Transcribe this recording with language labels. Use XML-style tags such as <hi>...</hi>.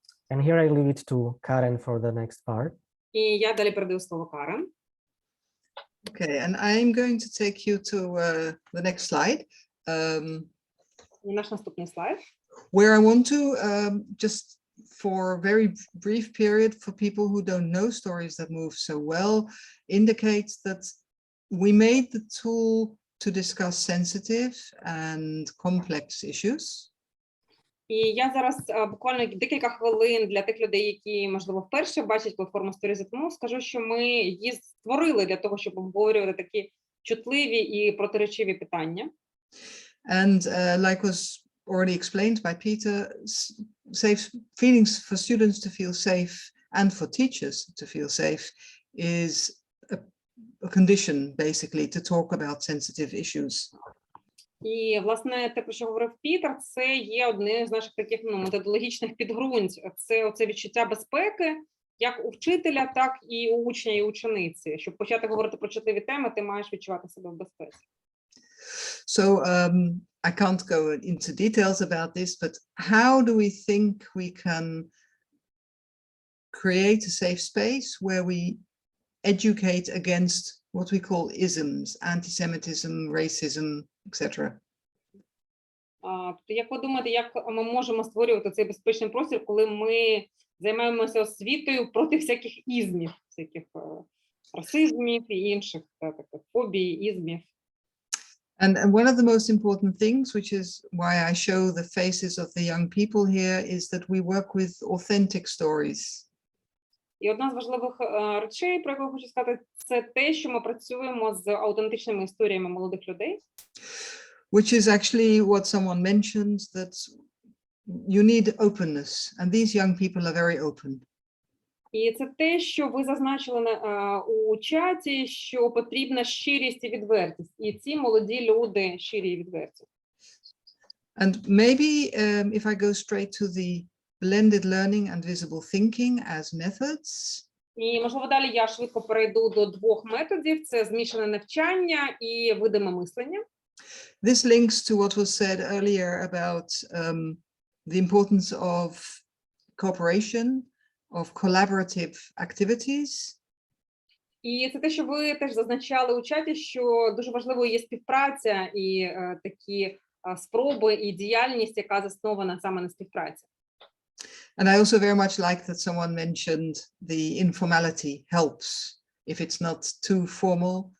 <en>And here I leave it to Karen for the next part.</en> <uk>І я далі передаю слово Карен.</uk> <en>Okay, and I'm going to take you to the next slide.</en> <uk>І наш наступний слайд.</uk> <en>Where I want to just for a very brief period for people who don't know stories that move so well, indicates that we made the tool to discuss sensitive and complex issues.</en> <uk>І я зараз буквально декілька хвилин для тих людей, які, можливо, вперше бачать платформу Stories at Move, скажу, що ми її створили для того, щоб обговорювати такі чутливі і протиречиві питання.</uk> <en>And like was already explained by Peter, safe feelings for students to feel safe and for teachers to feel safe is a condition, basically, to talk about sensitive issues.</en> <uk>І, власне, те, про що говорив Пітер, це є одне з наших таких методологічних підґрунть. Це оце відчуття безпеки, як у вчителя, так і у учня, і учениці. Щоб почати говорити про чутливі теми, ти маєш відчувати себе в безпеці.</uk> <en>So I can't go into details about this, but how do we think we can create a safe space where we educate against what we call isms, anti-Semitism, racism, etc.</en> <uk>Як ви думаєте, як ми можемо створювати цей безпечний простір, коли ми займаємося освітою проти всяких ізмів, всяких расизмів і інших таких фобій, ізмів?</uk> <en>And one of the most important things, which is why I show the faces of the young people here, is that we work with authentic stories.</en> <uk>І одна з важливих речей, про яку я хочу сказати, це те, що ми працюємо з аутентичними історіями молодих людей.</uk> <en>Which is actually what someone mentioned, that you need openness, and these young people are very open.</en> <uk>І це те, що ви зазначили у чаті, що потрібна щирість і відвертість. І ці молоді люди щирі і відверті.</uk> <en>And maybe if I go straight to the blended learning and visible thinking as methods.</en> <uk>І, можливо, далі я швидко перейду до двох методів. Це змішане навчання і видиме мислення.</uk> <en>This links to what was said earlier about the importance of cooperation, of collaborative activities.</en> <uk>І це те, що ви теж зазначали у чаті, що дуже важливою є співпраця і такі спроби і діяльність, яка заснована саме на співпраці.</uk> <en>And I also very much like that someone mentioned the informality helps if it's not too formal.</en>